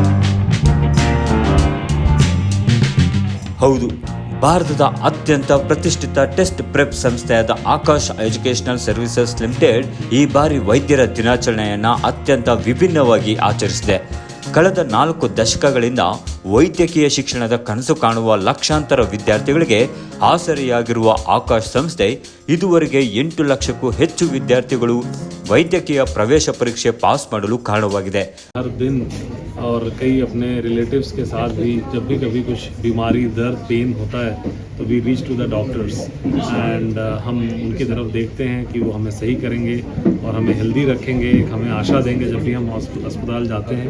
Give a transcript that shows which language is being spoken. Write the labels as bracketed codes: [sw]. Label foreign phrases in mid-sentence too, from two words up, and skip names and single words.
[kn] ಹೌದು, ಭಾರತದ ಅತ್ಯಂತ ಪ್ರತಿಷ್ಠಿತ [en] test prep [kn] ಸಂಸ್ಥೆಯಾದ ಆಕಾಶ್ ಎಜುಕೇಷನಲ್ ಸರ್ವಿಸಸ್ ಲಿಮಿಟೆಡ್ ಈ ಬಾರಿ ವೈದ್ಯರ ದಿನಾಚರಣೆಯನ್ನು ಅತ್ಯಂತ ವಿಭಿನ್ನವಾಗಿ ಆಚರಿಸಿದೆ. ಕಳೆದ 4 ದಶಕಗಳಿಂದ ವೈದ್ಯಕೀಯ ಶಿಕ್ಷಣದ ಕನಸು ಕಾಣುವ ಲಕ್ಷಾಂತರ ವಿದ್ಯಾರ್ಥಿಗಳಿಗೆ ಆಸರೆಯಾಗಿರುವ ಆಕಾಶ್ ಸಂಸ್ಥೆ ಇದುವರೆಗೆ 8 ಲಕ್ಷಕ್ಕೂ ಹೆಚ್ಚು ವಿದ್ಯಾರ್ಥಿಗಳು ವೈದ್ಯಕೀಯ ಪ್ರವೇಶ ಪರೀಕ್ಷೆ ಪಾಸ್ ಮಾಡಲು ಕಾರಣವಾಗಿದೆ. [hi] हर दिन और कई अपने रिलेटिव्स के साथ भी जब भी कभी कुछ बीमारी दर्द पेन होता है तो [en] we reach to the doctors and [hi] हम उनकी तरफ देखते हैं कि वो हमें सही करेंगे और हमें हेल्दी रखेंगे, हमें आशा देंगे जब भी हम अस्पताल जाते हैं.